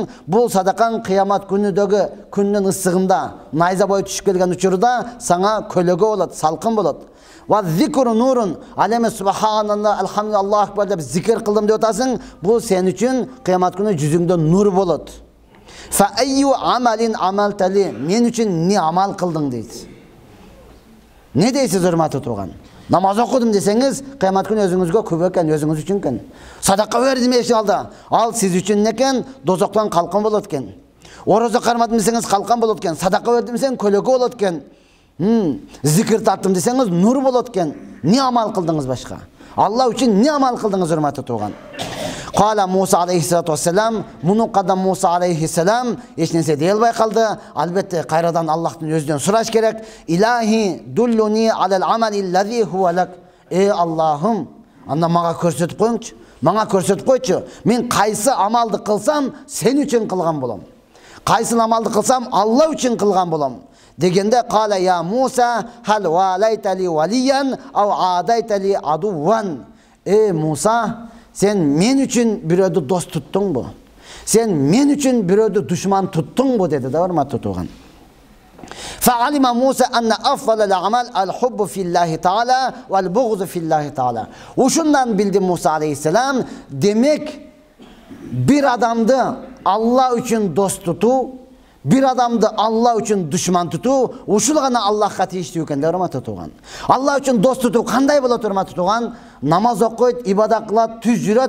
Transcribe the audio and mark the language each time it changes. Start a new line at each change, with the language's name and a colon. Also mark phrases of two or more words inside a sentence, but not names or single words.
Kyrgyz: Бул садакаң кыямат күнүдөгү күндүн ысыгында, найза бою түшүп келген учурда сага көлөгө болот, салкын болот.
Arabic: وذكر نور,
Kyrgyz: ал эми
Arabic: سبحان الله، الحمد لله، الله أكبر
Kyrgyz: деп зикир кылдым деп атасың. Бул сен үчүн кыямат күнү жүзүңдө нур болот.
Arabic: فأي عمل عملت لي,
Kyrgyz: мен үчүн не амал кылдың дейт. Не дейсиз, урматтуу турган? Намаз окудум десеңиз, кыямат күнү өзүңүзгө күбө экен, өзүңүз үчүн экен. Садака бердим эшик алда, ал сиз үчүн экен, дозоктон калкан болот экен. Орозо кармадым десеңиз, калкан болот экен. Садака бердим десең, көлөгө болот экен. Зикир таттым десеңиз, нур болот экен. Не амал кылдыңыз башка? Алла үчүн не амал кылдыңыз, урматтуу турган?
Arabic: قال موسى عليه الصلاة والسلام,
Kyrgyz: муну кадам Муса алейхиссалам эч нерсе дей албай калды. Албетте кайрадан Аллахтын өзүнөн сураш керек.
Arabic: إلهي دلني على العمل الذي هو لك.
Kyrgyz: Аллахым, анда мага көрсөтүп коюңчу. Мага көрсөтүп койчу. Мен кайсы амалды кылсам, сен үчүн кылган болом. Кайсы амалды кылсам, Алла үчүн кылган болом.
Arabic: Дегенде قال يا موسى هل واليت لي وليا أو عاديت لي عدوا.
Kyrgyz: Муса, сен мен үчүн бирөөдү дос туттуң бу? Сен мен үчүн бирөөдү душман туттуң бу деди да, урматтуу турган.
Arabic: فعلم موسى أن أفضل العمل الحب في الله تعالى والبغض في الله تعالى.
Kyrgyz: Ушундан билди Муса алейхиссалам, демек bir адамды Алла үчүн дос тутуу, bir адамды Алла үчүн душман тутуу, ушул гана Аллахка тийиштүү экен да, урматтуу турган. Алла үчүн дос тутуу кандай болот, урматтуу турган? Намаз окуйт, ибадат кылат, түз жүрөт.